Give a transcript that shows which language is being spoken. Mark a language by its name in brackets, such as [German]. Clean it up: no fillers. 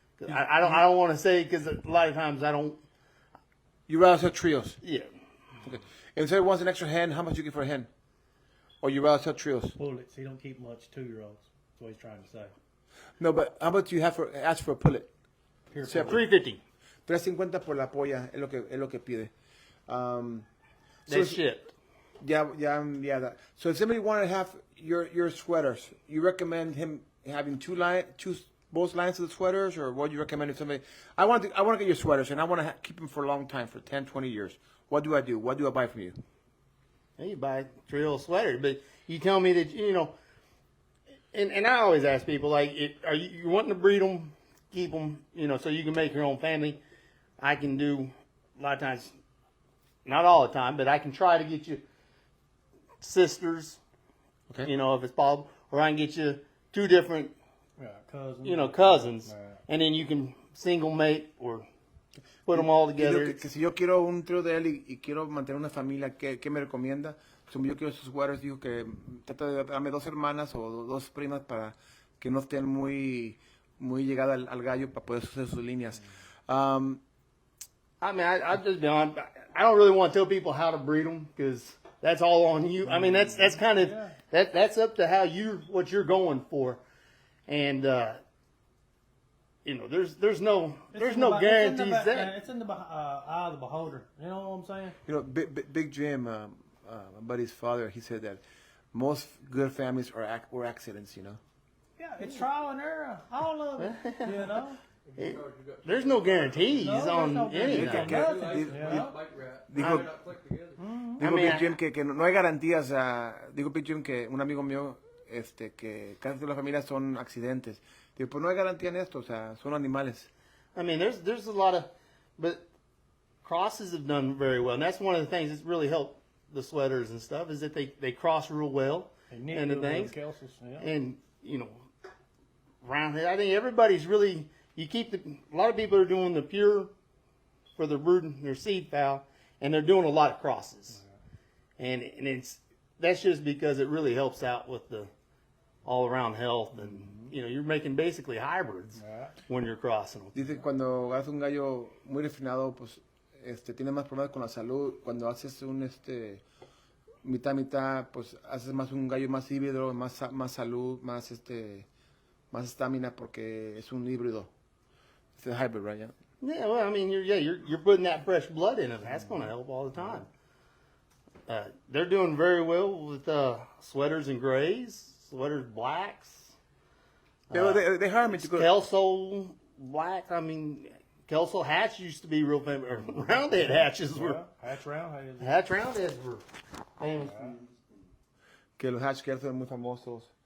[English] I don't want to say, because a lot of times I don't. You rather sell trios? Yeah. Okay. If somebody wants an extra hen, how much you get for a hen? Or you rather sell trios? Pullets. He don't keep much 2-year-olds. That's what he's trying to say. No, but how much do you have ask for a pullet? $3.50. [Spanish] $3.50 por la polla es lo que pide. [English] That's shipped. Yeah. That. So if somebody wanted to have your sweaters, you recommend him having both lines of the sweaters, or what do you recommend if somebody? I want to get your sweaters, and I want to keep them for a long time, for 10, 20 years. What do I do? What do I buy from you? Hey, you buy a trio sweater, but you tell me that and I always ask people, like, are you wanting to breed them, keep them, so you can make your own family? I can do a lot of times, not all the time, but I can try to get you sisters, okay, if it's possible, or I can get you 2 different, cousins, and then you can single mate or put them all together. [Spanish] Que si yo quiero un trío de él y quiero mantener una familia, ¿qué me recomienda? como yo quiero sus sweaters, dijo que trata de darme 2 hermanas o 2 primas para que no estén muy llegadas al gallo para poder hacer sus líneas. [English] I mean, I just be honest. I don't really want to tell people how to breed them because that's all on you. I mean, that's kind of that's up to what you're going for, and you know, there's no guarantees that it's in the eye of the beholder. You know what I'm saying? You know, Big Jim, my buddy's father, he said that most good families were accidents. You know. Yeah, it's trial and error. All of it. You know. There's no guarantees on no anything. guarantees. [Spanish] Dijo [English] I mean, [Spanish] Big Jim que no hay garantías. Digo Big Jim que un amigo mío, que casi todas las familias son accidentes. Digo, pues no hay garantía en esto, o sea, son animales. [English] I mean, there's a lot of, but crosses have done very well, and that's one of the things that's really helped the sweaters and stuff is that they cross real well and the things, and you know, around here, I think everybody's really. A lot of people are doing the pure for their brood, their seed fowl, and they're doing a lot of crosses, and that's just because it really helps out with the all around health, and you know you're making basically hybrids when you're crossing them. [Spanish] Dice que cuando haces un gallo muy refinado, pues tiene más problemas con la salud. Cuando haces un mitad, pues haces más un gallo más híbrido, más salud, más estamina porque es un híbrido. [English] It's a hybrid, right? Yeah, well, I mean, you're putting that fresh blood in them. That's going to help all the time. They're doing very well with sweaters and grays, sweaters blacks. They hired me to go. Kelso black. I mean, Kelso hatch used to be real famous. Roundhead hatches were. Hatch roundheads were famous. [Spanish] Que los hatch Kelso eran muy famosos.